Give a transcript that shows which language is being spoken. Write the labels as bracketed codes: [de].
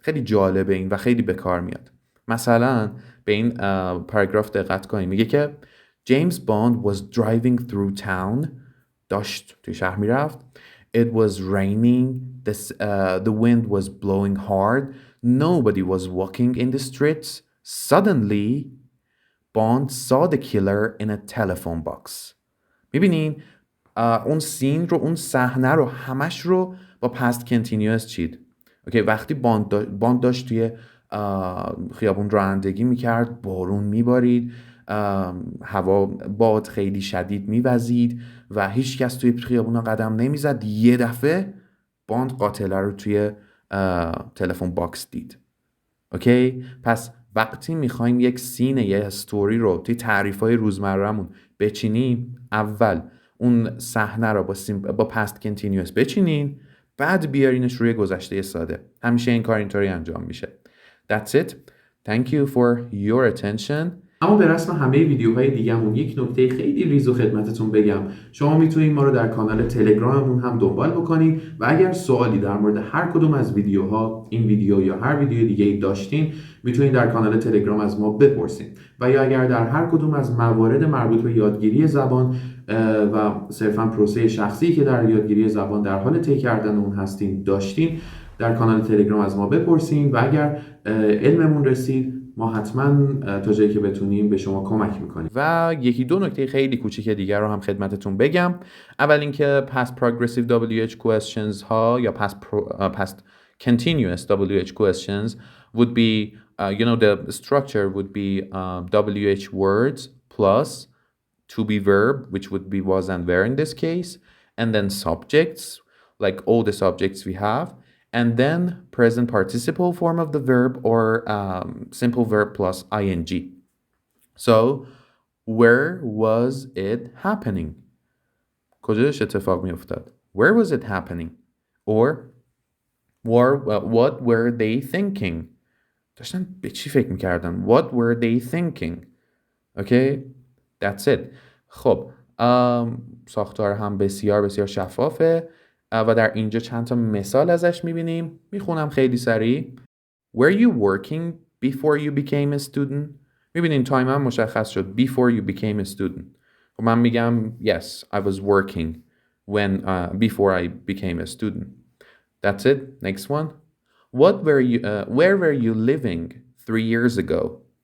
[fa] خیلی جالبه این و خیلی به کار میاد. مثلا به این پاراگراف دقت کنین، میگه که [en] James Bond was driving through town. [fa] داشت توی شهر میرفت. [en] It was raining, the wind was blowing hard, nobody was walking in the streets. Suddenly, Bond saw the killer in a telephone box. [fa] میبینین اون سین رو، اون صحنه رو، همش رو با past continuous چید. اوکی، وقتی باند داشت توی خیابون رانندگی میکرد، بارون میبارید، هوا باد خیلی شدید میوزید و هیچ کس توی خیابونا قدم نمیزد. یه دفعه باند قاتله رو توی تلفن باکس دید. اوکی، پس وقتی میخوایم یک سین، یه استوری رو توی تعریف‌های روزمره‌مون بچینیم، اول اون صحنه رو با پست کنتینیوس بچینین، بعد بیارینش روی گذشته ساده. همیشه این کار اینطوری انجام میشه. [en] That's it. Thank you for your attention. [fa] اما به رسم همه ویدیوهای دیگه‌مون یک نکته خیلی ریز و خدمتتون بگم. شما میتونید ما رو در کانال تلگراممون هم دنبال بکنید و اگر سوالی در مورد هر کدوم از ویدیوها، این ویدیو یا هر ویدیو دیگه‌ای داشتین، میتونید در کانال تلگرام از ما بپرسین. و یا اگر در هر کدوم از موارد مربوط به یادگیری زبان و صرفاً پروسه شخصی که در یادگیری زبان در حال طی کردن اون هستین داشتین، در کانال تلگرام از ما بپرسین و اگر علممون رسید ما حتما تا جایی که بتونیم به شما کمک میکنیم. و یکی دو نکته خیلی کوچیک دیگر رو هم خدمتتون بگم. اول اینکه [en] past progressive WH questions [fa] ها یا [en] past continuous WH questions would be the structure would be WH words plus to be verb, which would be was and were in this case, and then subjects, like all the subjects we have, and then present participle form of the verb or simple verb plus ing. So, where was it happening? [fa] کجاش اتفاق می افتاد؟ [en] Where was it happening? Or What were they thinking? [fa] داشتن به چی فکر میکردن؟ [en] What were they thinking? Okay? That's it. [fa] خب ساختار هم بسیار بسیار شفافه و در اینجا چند تا مثال ازش میبینیم. میخونم خیلی سریع. [en] Were you working before you became a student? [fa] میبینین تایم هم مشخص شد. [en] Before you became a student. [fa] خب من میگم [en] yes, I was working before I became a student. That's it. Next one. Where were you living 3 years ago?